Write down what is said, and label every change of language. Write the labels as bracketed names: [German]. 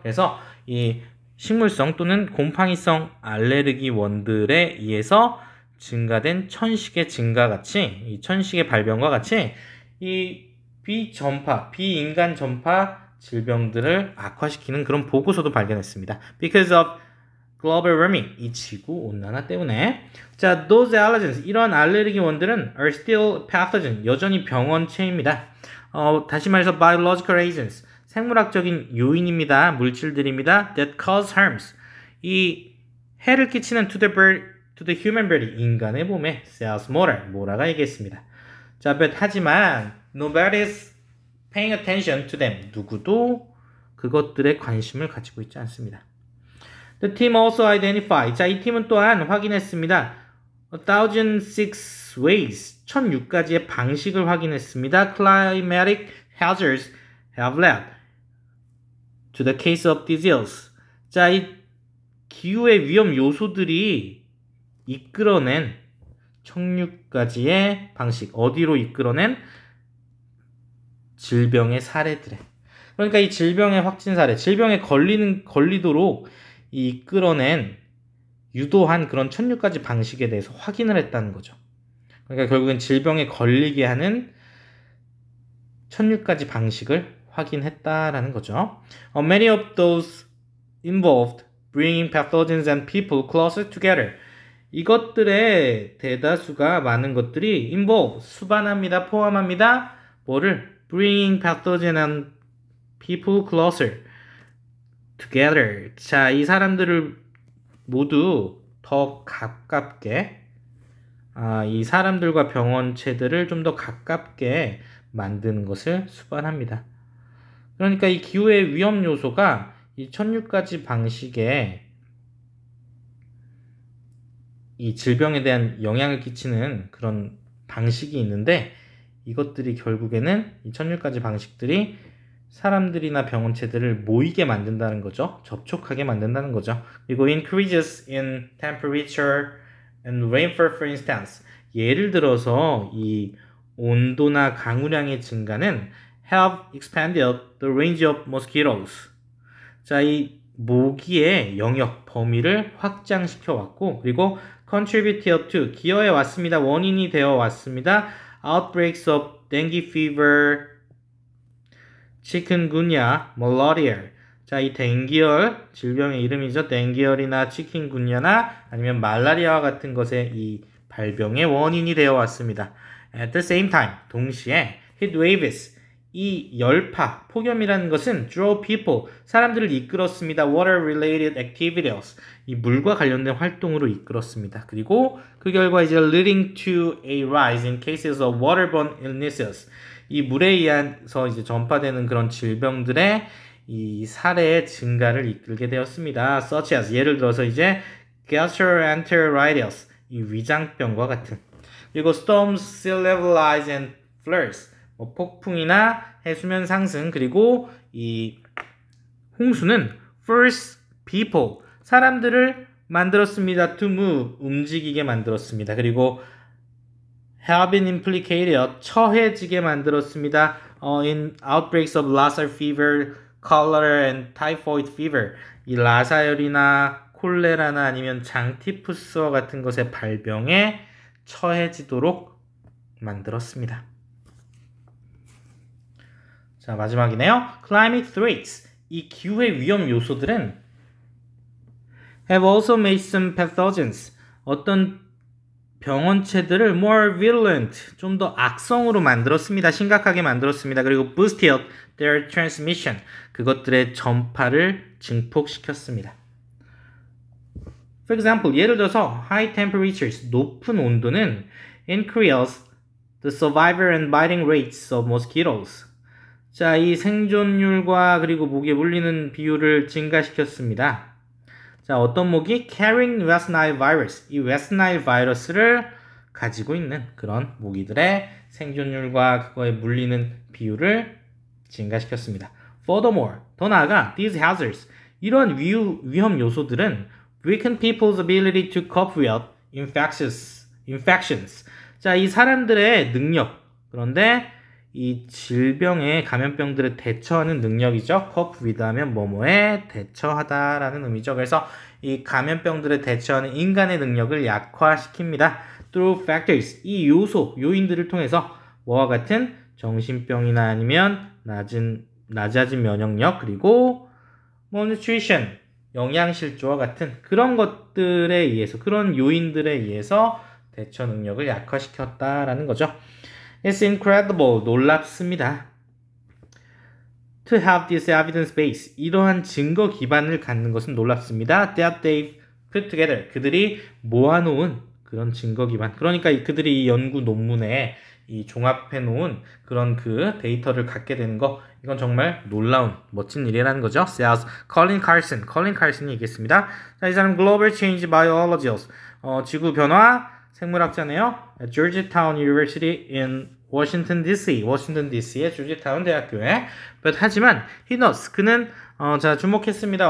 [Korean] 그래서 이 식물성 또는 곰팡이성 알레르기 원들에 의해서 증가된 천식의 증가 같이 이 천식의 발병과 같이 이 비인간 전파 질병들을 악화시키는 그런 보고서도 발견했습니다. [English] Because of global warming, [Korean] 이 지구 온난화 때문에. 자, [English] those allergens, [Korean] 이런 알레르기 원들은 [English] are still pathogen, [Korean] 여전히 병원체입니다. 다시 말해서 [English] biological agents, [Korean] 생물학적인 요인입니다. 물질들입니다. [English] That cause harms, [Korean] 이 해를 끼치는 [English] to the human body, [Korean] 인간의 몸에 [English] says [Korean] 모라가 얘기했습니다. [English] 자, but 하지만 nobody's paying attention to them. [Korean] 누구도 그것들에 관심을 가지고 있지 않습니다. [English] The team also identified. [Korean] 자, 이 팀은 또한 확인했습니다. [English] 1006 ways. [Korean] 1006가지의 방식을 확인했습니다. [English] Climatic hazards have led to the case of disease. [Korean] 자, 이 기후의 위험 요소들이 이끌어낸 1006가지의 방식. 어디로 이끌어낸? 질병의 사례들에. 그러니까 이 질병의 확진 사례, 질병에 걸리도록 이끌어낸 유도한 그런 1006가지 방식에 대해서 확인을 했다는 거죠. 그러니까 결국엔 질병에 걸리게 하는 1006가지 방식을 확인했다라는 거죠. [English] Many of those involved bringing pathogens and people closer together. [Korean] 이것들의 대다수가 많은 것들이 involve, 수반합니다, 포함합니다. 뭐를? [English] Bringing pathogen and people closer together. [Korean] 자, 이 사람들을 모두 더 가깝게, 이 사람들과 병원체들을 좀 더 가깝게 만드는 것을 수반합니다. 그러니까 이 기후의 위험 요소가 이 1006가지 방식에 이 질병에 대한 영향을 끼치는 그런 방식이 있는데 이것들이 결국에는 이 1006가지 방식들이 사람들이나 병원체들을 모이게 만든다는 거죠. 접촉하게 만든다는 거죠. [English] 그리고 increases in temperature and rainfall for instance. [Korean] 예를 들어서 이 온도나 강우량의 증가는 [English] have expanded the range of mosquitoes. [Korean] 자, 이 모기의 영역, 범위를 확장시켜 왔고 그리고 [English] contributed to, [Korean] 기여해 왔습니다. 원인이 되어 왔습니다. [English] outbreaks of dengue fever, chikungunya, malaria. [Korean] 자, 이 댕기열, 질병의 이름이죠. 댕기열이나 치킨군야나 아니면 말라리아와 같은 것의 이 발병의 원인이 되어 왔습니다. [English] At the same time, [Korean] 동시에 [English] heat waves, [Korean] 이 열파, 폭염이라는 것은 [English] draw people, [Korean] 사람들을 이끌었습니다. [English] water related activities, [Korean] 이 물과 관련된 활동으로 이끌었습니다. 그리고 그 결과 이제 [English] leading to a rise in cases of waterborne illnesses, [Korean] 이 물에 의해서 이제 전파되는 그런 질병들의 이 사례의 증가를 이끌게 되었습니다. [English] such as, [Korean] 예를 들어서 이제 [English] gastroenteritis, [Korean] 이 위장병과 같은. 그리고 [English] storms, sea level rise and floods, [Korean] 뭐 폭풍이나 해수면 상승, 그리고 이 홍수는 [English] force people, [Korean] 사람들을 만들었습니다. [English] to move, [Korean] 움직이게 만들었습니다. 그리고 [English] have been implicated, [Korean] 처해지게 만들었습니다. [English] in outbreaks of Lassa fever, cholera and typhoid fever, [Korean] 이 라사열이나 콜레라나 아니면 장티푸스와 같은 것의 발병에 처해지도록 만들었습니다. 자, 마지막이네요. [English] Climate threats, [Korean] 이 기후의 위험 요소들은 [English] have also made some pathogens, [Korean] 어떤 병원체들을 [English] more virulent, [Korean] 좀 더 악성으로 만들었습니다. 심각하게 만들었습니다. 그리고 [English] boosted their transmission, [Korean] 그것들의 전파를 증폭시켰습니다. [English] For example, [Korean] 예를 들어서 [English] high temperatures, [Korean] 높은 온도는 [English] increase the survivor and biting rates of mosquitoes. [Korean] 자, 이 생존율과 그리고 모기에 물리는 비율을 증가시켰습니다. 자, 어떤 모기? [English] Carrying West Nile virus. [Korean] 이 West Nile 바이러스를 가지고 있는 그런 모기들의 생존율과 그거에 물리는 비율을 증가시켰습니다. [English] Furthermore, [Korean] 더 나아가 [English] these hazards, [Korean] 이런 위험 요소들은 [English] weaken people's ability to cope with infections. [Korean] 자, 이 사람들의 능력, 그런데 이 질병에 감염병들에 대처하는 능력이죠. cope with 하면 뭐뭐에 대처하다라는 의미죠. 그래서 이 감염병들에 대처하는 인간의 능력을 약화시킵니다. [English] through factors, [Korean] 이 요인들을 통해서 뭐와 같은 정신병이나 아니면 낮아진 면역력, 그리고 nutrition, 영양실조와 같은 그런 것들에 의해서, 그런 요인들에 의해서 대처 능력을 약화시켰다라는 거죠. [English] It's incredible, [Korean] 놀랍습니다. [English] To have this evidence base, [Korean] 이러한 증거 기반을 갖는 것은 놀랍습니다. [English] That they've put together, [Korean] 그들이 모아놓은 그런 증거 기반, 그러니까 그들이 이 연구 논문에 이 종합해놓은 그런 그 데이터를 갖게 되는 거, 이건 정말 놀라운 멋진 일이라는 거죠. Says Colin Carson이 얘기했습니다. 자, 이 사람 Global Change Biologist, 지구 변화 생물학자네요. Georgetown University in Washington DC의 조지타운 대학교에. [English] But [Korean] 하지만 [English] he knows, [Korean] 그는 자, 주목했습니다.